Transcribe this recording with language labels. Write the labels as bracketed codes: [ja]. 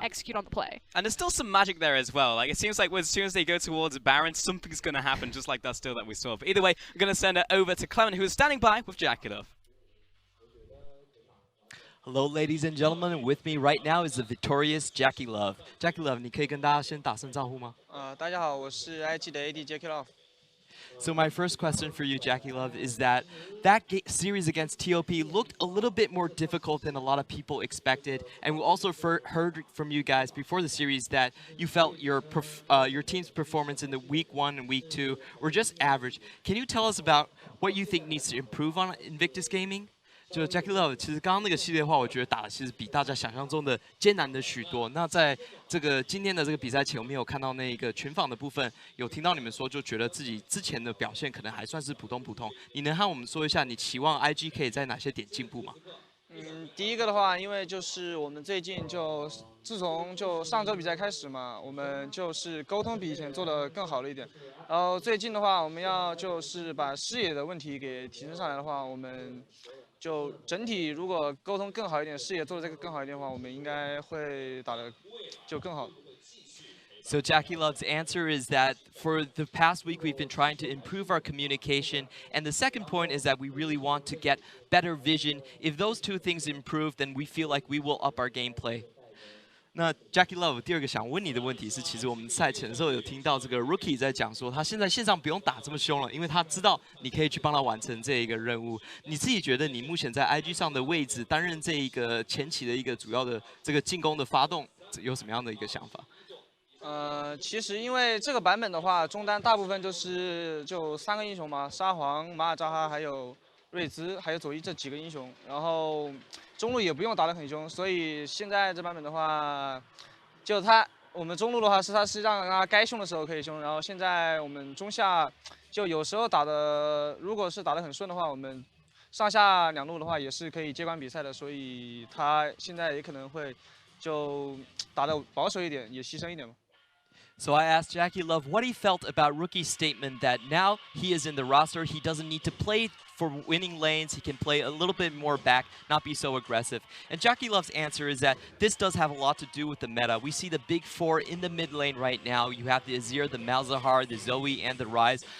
[en] to execute on the play. And there's still some magic there as well. Like, it seems like as soon as they go towards Baron, something's going to happen, just like that steal that we saw. But either way, I'm going to send it over to Clement, who is standing by with JackeyLove. Hello, ladies and gentlemen, and with me right now is the victorious JackeyLove. [zh] JackeyLove, 你可以跟大家先打声招呼吗？大家好，我是 IG 的 AD JackeyLove。 [en] So my first question for you, JackeyLove, is that series against TOP looked a little bit more difficult than a lot of people expected, and we also heard from you guys before the series that you felt your team's performance in the week 1 and week 2 were just average. Can you tell us about what you think needs to improve on Invictus Gaming? [zh] 就 JackeyLove， 其实刚刚那个系列的话，我觉得打的其实比大家想象中的艰难的许多。那在这个今天的这个比赛前，我们有看到那个群访的部分，有听到你们说，就觉得自己之前的表现可能还算是普通。你能和我们说一下，你期望 IG 可以在哪些点进步吗？第一个的话，因为就是我们最近自从上周比赛开始嘛，我们就是沟通比以前做得更好了一点。然后最近的话，我们要就是把视野的问题给提升上来的话，我们就整体如果沟通更好一点，视野做的这个更好一点的话，我们应该会打得就更好。 [en] So JackeyLove's answer is that for the past week we've been trying to improve our communication, and the second point is that we really want to get better vision. If those two things improve, then we feel like we will up our gameplay. [zh] 那 JackeyLove 第二个想问你的问题是，其实我们赛前的时候有听到这个 Rookie 在讲说，他现在线上不用打这么凶了，因为他知道你可以去帮他完成这一个任务。你自己觉得你目前在 IG 上的位置，担任这一个前期的一个主要的这个进攻的发动，有什么样的一个想法？其实因为这个版本的话，中单大部分就3个英雄嘛，沙皇、马尔扎哈还有瑞兹，还有佐伊这几个英雄，然后中路也不用打得很凶，所以现在这版本的话，我们中路的话是让他该凶的时候可以凶，然后现在我们中下就有时候如果是打得很顺的话，我们上下两路的话也是可以接管比赛的，所以他现在也可能会就打得保守一点，也牺牲一点嘛。 [en] So I asked JackeyLove what he felt about Rookie's statement that now he is in the roster, he doesn't need to play for winning lanes, he can play a little bit more back, not be so aggressive. And JackeyLove's answer is that this does have a lot to do with the meta. We see the big four in the mid lane right now. You have the Azir, the Malzahar, the Zoe, and the Ryze.